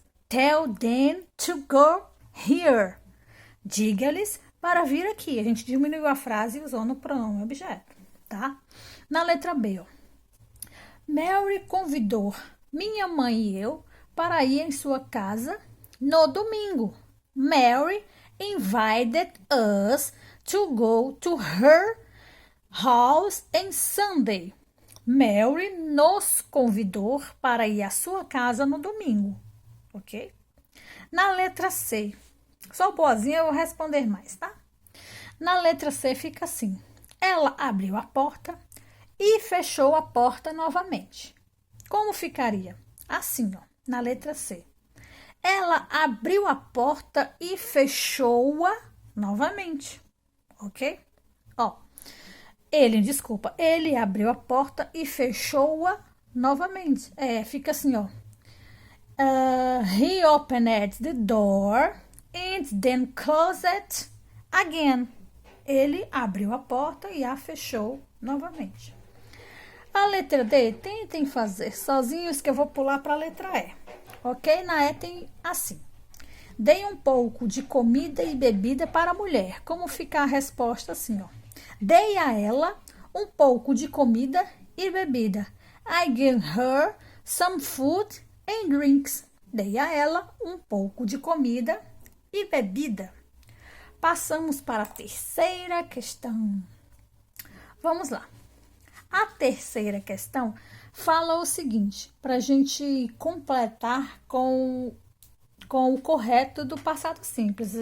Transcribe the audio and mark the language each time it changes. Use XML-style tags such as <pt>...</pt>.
<en>Tell them to go here.</en> <pt>Diga-lhes para vir aqui. A gente diminuiu a frase usando o pronome objeto, tá? Na letra B, ó. Mary convidou minha mãe e eu para ir em sua casa no domingo.</pt> <en>Mary invited us to go to her house on Sunday.</en> <pt>Mary nos convidou para ir à sua casa no domingo, ok? Na letra C, Sou boazinha, eu vou responder mais, tá? Na letra C fica assim. Ela abriu a porta e fechou a porta novamente. Como ficaria? Assim, ó, na letra C. Ela abriu a porta e fechou-a novamente, ok? Ó, ele abriu a porta e fechou-a novamente. Fica assim, ó.</pt> <en>He opened the door and then closed it again.</en> <pt>Ele abriu a porta e a fechou novamente. A letra D, tentem fazer sozinhos que eu vou pular para a letra E. Ok? Na E tem assim. Dei um pouco de comida e bebida para a mulher. Como fica a resposta assim, ó? Dei a ela um pouco de comida e bebida.</pt> <en>I gave her some food and drinks.</en> <pt>Dei a ela um pouco de comida e bebida. Passamos para a terceira questão. Vamos lá. A terceira questão fala o seguinte, para a gente completar com o correto do passado simples.</pt>